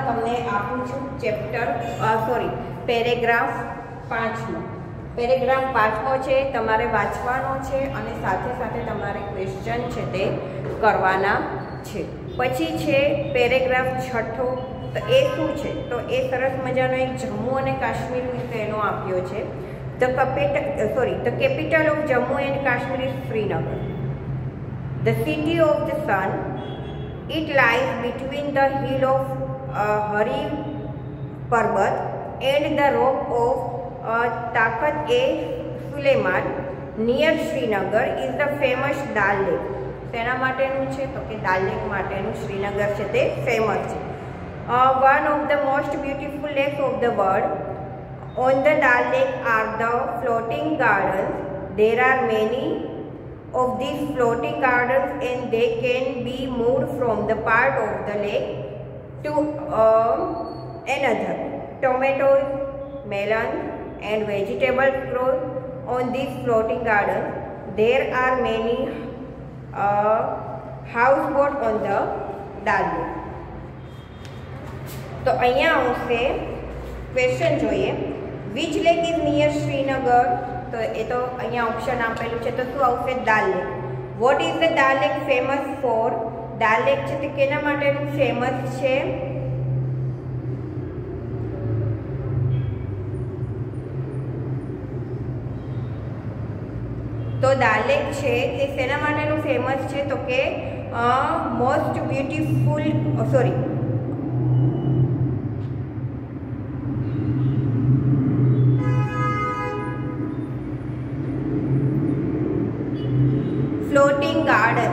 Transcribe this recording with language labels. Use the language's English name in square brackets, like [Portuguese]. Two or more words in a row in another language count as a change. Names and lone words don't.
[Gujarati] તમને આપું છું પેરેગ્રાફ 5નો. પેરેગ્રાફ 5મો છે, તમારે વાંચવાનો છે અને સાથે સાથે તમારે ક્વેશ્ચન છે તે કરવાના છે. પછી છે પેરેગ્રાફ 6. તો એ શું છે? તો એ સરસ મજાનો એક જમ્મુ અને કાશ્મીર વિશે એનો આપ્યો છે. [English] The capital of Jammu and Kashmir is Srinagar. The city of the sun. It lies between the hill of Hari Parbat and the rock of Takat-e-Suleiman near Srinagar is the famous Dal Lake. [Gujarati] તેના માટેનું છે? તો કે દાલ લેક માટેનું શ્રીનગર છે તે ફેમસ છે. [English] One of the most beautiful lakes of the world. On the Dal Lake are the floating gardens. There are many of these floating gardens and they can be moved from the part of the lake to another. Tomatoes, melons and vegetables grow on these floating gardens. There are many houseboats on the Dal Lake. [Gujarati] તો અહીંયા આવશે ક્વેશ્ચન જોઈએ. [English] Which lake is near Srinagar? [Gujarati] તો એ તો અહીંયા ઓપ્શન આપેલું છે. તો શું આવશે? દાલ લેક. [English] What is the Dal Lake famous for? [Gujarati] દાલ લેક છે તે કેના માટેનું ફેમસ છે? તો દાલ લેક છે તે શેના માટેનું ફેમસ છે? તો કે [English] most beautiful floating garden.